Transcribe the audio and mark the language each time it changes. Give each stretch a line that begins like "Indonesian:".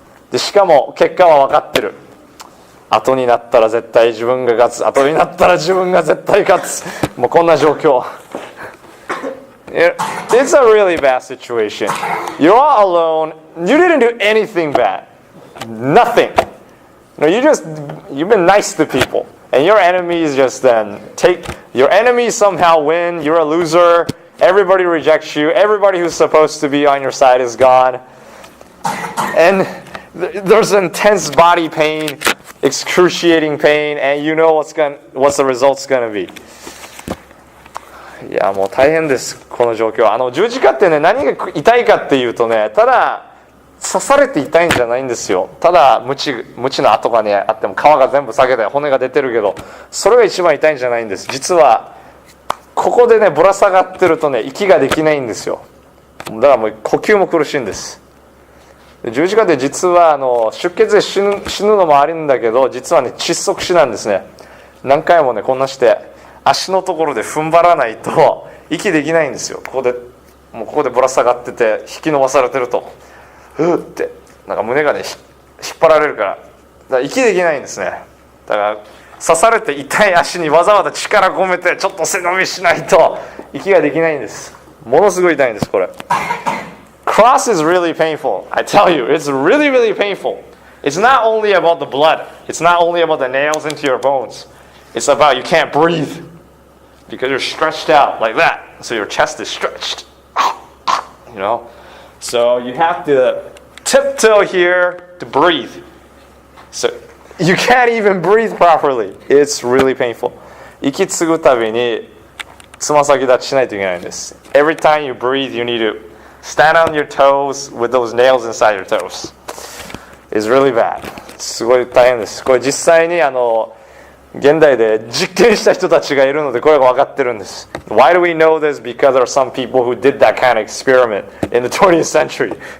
Japanese: でしかも結果は分かってる。後になったら絶対自分が勝つ。後になったら自分が絶対勝つ。もうこんな状況。
English: It's a really bad situation. You're all alone. You didn't do anything bad. Nothing. No, you've been nice to people. And your enemies just your enemies somehow win. You're a loser. Everybody rejects you. Everybody who's supposed to be on your side is gone. And there's intense body pain, excruciating pain, and you know what's the result's going to be.
Japanese: いやもう大変です、この状況。十字架ってね、何が痛いかっていうとね、ただ刺されて痛いんじゃないんですよ。ただ鞭の跡がねあっても皮が全部裂けて骨が出てるけど、それが一番痛いんじゃないんです。実はここでねぶら下がってるとね息ができないんですよ。だからもう呼吸も苦しいんです。十字架で実は出血で死ぬのもあるんだけど、実はね窒息死なんですね。何回もねこんなして足のところで踏ん張らないと息できないんですよ。ここでぶら下がってて引き伸ばされてるとふーってなんか胸がね引っ張られるから、だから息できないんですね。だから刺されて痛い足にわざわざ力込めてちょっと背伸びしないと息ができないんです。ものすごい痛いんですこれ。
English: Cross is really painful. I tell you, it's really, really painful. It's not only about the blood. It's not only about the nails into your bones. It's about you can't breathe because you're stretched out like that. So your chest is stretched. You know? So you have to tiptoe here to breathe. So you can't even breathe properly. It's really painful.
Japanese: 息継ぐたびにつま先立ちしないといけないんです。
English: Every time you breathe, you need to stand on your toes with those nails inside your toes. It's really bad.
Japanese: すごい大変です。これ実際に現代で実験した人たちがいるのでこれが分かってるんです。
English: Why do we know this? Because there are some people who did that kind of experiment in the 20th century.